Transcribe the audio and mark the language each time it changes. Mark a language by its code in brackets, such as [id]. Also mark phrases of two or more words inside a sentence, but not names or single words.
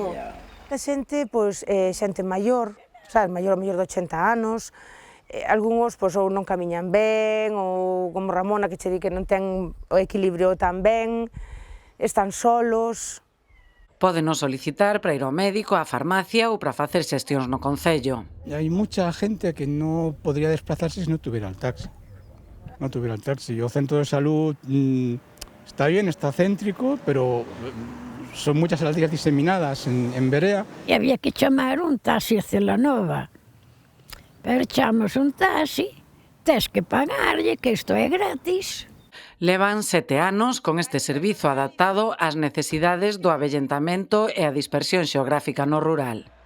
[gl] A xente, pois, xente maior, sabes, maior de 80 anos, algúns pois, ou non camiñan ben, ou como Ramona, que che di que non ten o equilibrio tan ben, están solos. Pódenos solicitar para ir ao médico, á farmacia ou para facer xestións no concello. [es] Hai mucha gente que non podría desplazarse se non tuviera el taxi. Non tuviera el taxi. O centro de salud está bien, está céntrico, pero son muchas las días diseminadas en Berea. [gl] E había que chamar un taxi a Celanova. Pero chamamos un taxi, tes que pagarlle, que isto é gratis. Levan 7 anos con este servizo adaptado ás necesidades do avellentamento e a dispersión xeográfica no rural.